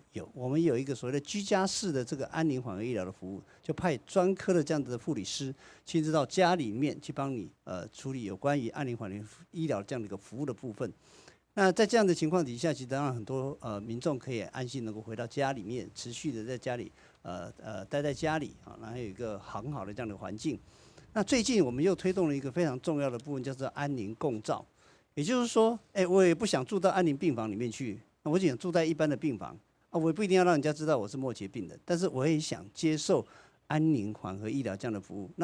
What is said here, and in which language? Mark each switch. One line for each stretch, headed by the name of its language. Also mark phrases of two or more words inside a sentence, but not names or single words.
Chinese: 有，我們有一個所謂的居家式的這個安寧緩和醫療的服務，就派專科的這樣子的護理師親自到家裡面去幫你處理有關於安寧緩和醫療這樣的一個服務的部分。那在這樣的情況底下，其實當然很多民眾可以安心能夠回到家裡面，持續的在家裡待在家裡然後有一個很好的這樣的環境。那最近我们又推动了一个非常重要的部分，叫做安宁共照。也就是说，我也不想住到安宁病房里面去，我只想住在一般的病房啊，我也不一定要让人家知道我是末期病人，但是我也想接受安宁缓和医疗这样的服务。